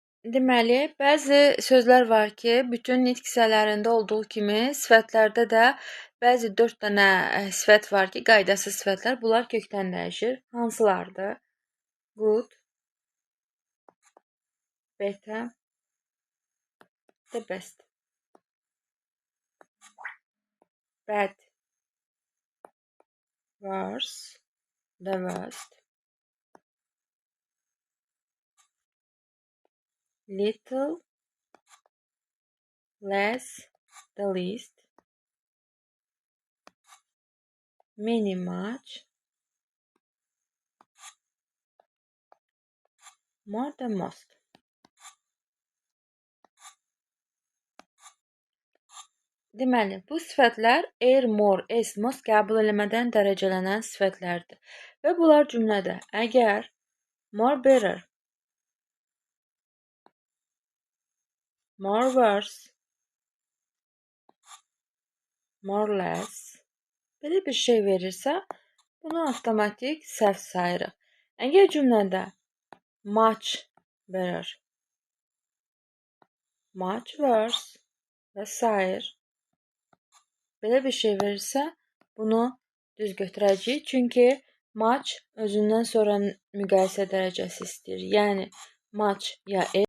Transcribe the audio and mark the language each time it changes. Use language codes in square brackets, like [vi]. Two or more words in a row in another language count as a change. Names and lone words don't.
[az] Deməli, bəzi sözlər var ki, bütün nitq hissələrində olduğu kimi sifətlərdə də bəzi 4 dənə sifət var ki, qaydasız sifətlər. Bunlar kökdən dəyişir. Hansılardır? [en] Good, better, the best. Bad, worse, the worst. Little, less, the least. Many, much. More, the most. [az] Deməli, bu sifətlər er, more, as, most qəbul eləmədən dərəcələnən sifətlərdir. Və bunlar cümlədə əgər [en] more better, more worse, more less [az] belə bir şey verirsə, bunu avtomatik səhv sayırıq. Əgər cümlədə [en] much better, much worse [az] və sair belə bir şey verirsə, bunu düz götürəcəyik. Çünki much özündən sonra müqayisə dərəcəsi istəyir. Yəni much ya